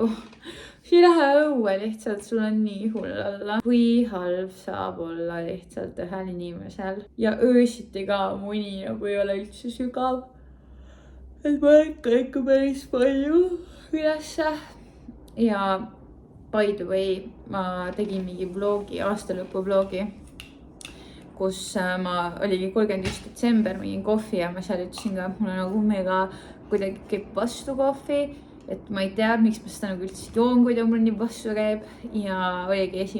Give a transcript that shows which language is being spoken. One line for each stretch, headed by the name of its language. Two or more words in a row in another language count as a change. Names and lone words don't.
Estonian: Sa ei lähe õue lihtsalt, sul on nii hull olla. Kui halb saab olla lihtsalt ühel inimesel. Ja öösiti ka mu uni nagu ei ole üldse sügav. Et ma ikka päris palju ülesse. Ja
English: by the way,
Estonian: ma tegin mingi vlogi, aastalõpu vlogi, kus ma oligi 31. detsember, mingin kohvi ja ma seal ütlesin ka, et mul on nagu mega kuidagi käib vastu kohvi, et ma ei tea, miks ma seda nagu üldse joon, kui ta mul nii vastu käib. Ja oligi 1.